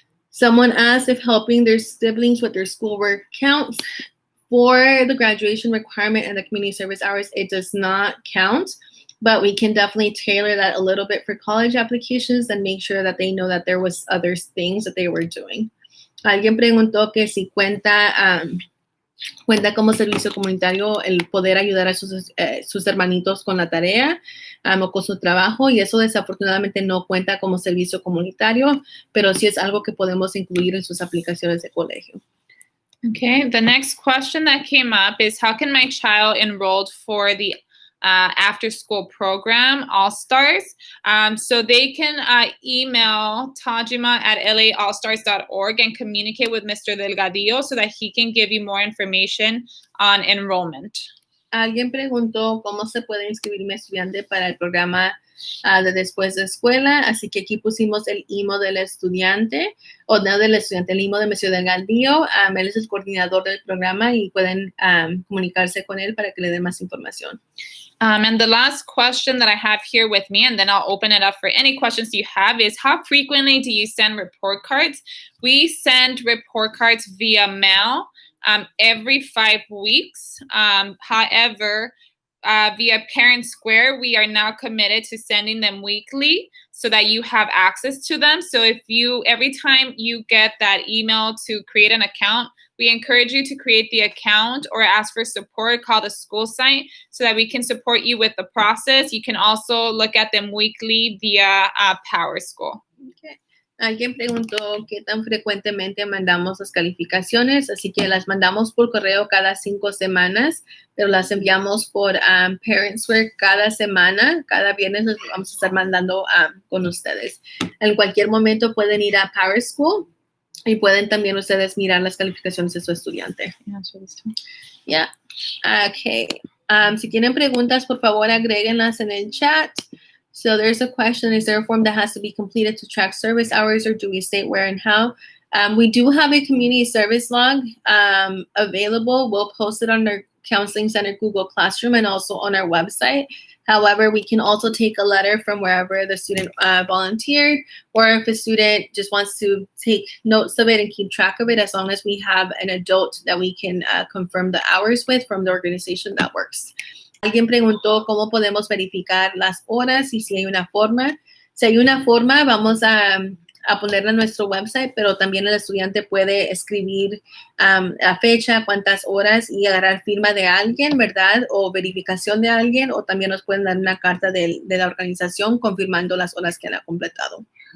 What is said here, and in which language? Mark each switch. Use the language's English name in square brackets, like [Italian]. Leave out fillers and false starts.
[English] Someone asked if helping their siblings with their schoolwork counts. For the graduation requirement and the community service hours, it does not count, but we can definitely tailor that a little bit for college applications and make sure that they know that there was other things that they were doing. [Spanish] Alguien preguntó que si cuenta como servicio comunitario el poder ayudar a sus hermanitos con la tarea o con su trabajo, y eso desafortunadamente no cuenta como servicio comunitario, pero sí es algo que podemos incluir en sus aplicaciones de colegio. [English] Okay, the next question that came up is how can my child enrolled for the after school program All-Stars? So they can email tajima@laallstars.org and communicate with Mr. Delgadillo so that he can give you more information on enrollment. [Spanish] Alguien preguntó cómo se puede inscribir mi estudiante para el programa de después de escuela, así que aquí pusimos el email del estudiante, o no del estudiante, el email de Mr. Delgadillo. Él es el coordinador del programa y pueden comunicarse con él para que le dé más información. [English] And the last question that I have here with me, and then I'll open it up for any questions you have, is how frequently do you send report cards? We send report cards via mail every 5 weeks. However, via Parent Square, we are now committed to sending them weekly so that you have access to them. So if every time you get that email to create an account, we encourage you to create the account or ask for support, call the school site so that we can support you with the process. You can also look at them weekly via Power School. Okay. [Spanish] Alguien preguntó qué tan frecuentemente mandamos las calificaciones, así que las mandamos por correo cada 5 semanas, pero las enviamos por Parentsware cada semana. Cada viernes las vamos a estar mandando con ustedes. En cualquier momento pueden ir a Power School y pueden también ustedes mirar las calificaciones de su estudiante. [English] Yeah. Okay. [Spanish] Si tienen preguntas, por favor, agréguenlas en el chat. [English] So there's a question, is there a form that has to be completed to track service hours, or do we state where and how? We do have a community service log available. We'll post it on our Counseling Center Google Classroom and also on our website. However, we can also take a letter from wherever the student volunteered, or if a student just wants to take notes of it and keep track of it, as long as we have an adult that we can confirm the hours with from the organization, that works. [Spanish] Alguien preguntó cómo podemos verificar las horas y si hay una forma. Si hay una forma, vamos a ponerla en nuestro website, pero también el estudiante puede escribir la fecha, cuántas horas y agarrar firma de alguien, ¿verdad? O verificación de alguien, o también nos pueden dar una carta de la organización confirmando las horas que han completado.